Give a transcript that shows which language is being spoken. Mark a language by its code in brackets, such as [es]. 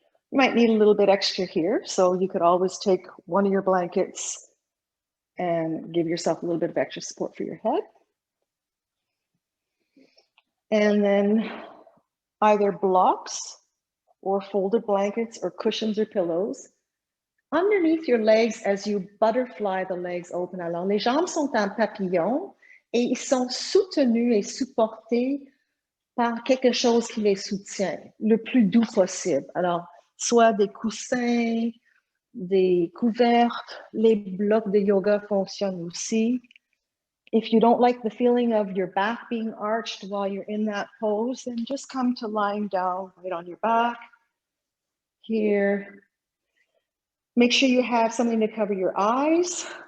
[en] You might need a little bit extra here, so you could always take one of your blankets and give yourself a little bit of extra support for your head. And then either blocks or folded blankets or cushions or pillows underneath your legs as you butterfly the legs open. [fr] Alors, les jambes sont en papillon et ils sont soutenus et supportés par quelque chose qui les soutient le plus doux possible. Alors, soit des coussins, des couvertes, les blocs de yoga fonctionnent aussi. [en] If you don't like the feeling of your back being arched while you're in that pose, then just come to lying down right on your back here. Make sure you have something to cover your eyes.